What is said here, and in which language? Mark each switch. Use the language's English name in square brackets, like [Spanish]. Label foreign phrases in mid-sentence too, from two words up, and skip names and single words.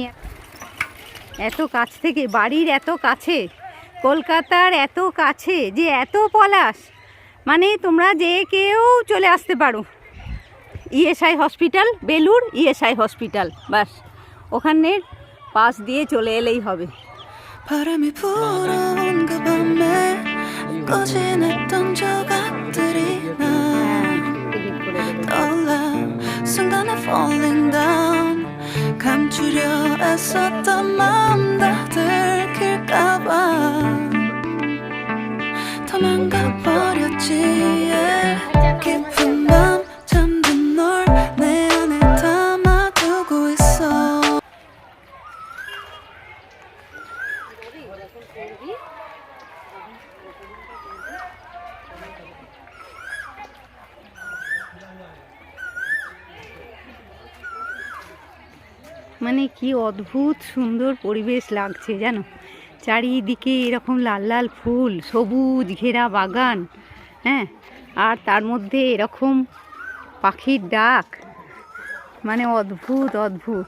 [Bangla] এত কাছ থেকে, বাড়ির এত কাছে, কলকাতার এত কাছে যে এত পলাশ, মানে তোমরা যে কেউ চলে আসতে পারো। ইএসআই হসপিটাল, বেলুর ইএসআই হসপিটাল, বাস ওখানের পাশ দিয়ে চলে এলেই হবে। [Korean] 바람이 불어온 그 밤에 꺼진 했던 조각들이 나 떠올라 순간에 [English] falling down [Korean] 감추려 애썼던 마음 다 들킬까봐 더 도망가버렸지 yeah. 깊은 밤 잠든 널 내 안에 담아두고 있어. [Bangla] মানে কি অদ্ভুত সুন্দর পরিবেশ লাগছে জানো, চারিদিকে এরকম লাল লাল ফুল, সবুজ ঘেরা বাগান, হ্যাঁ, আর তার মধ্যে এরকম পাখির ডাক, মানে অদ্ভুত অদ্ভুত।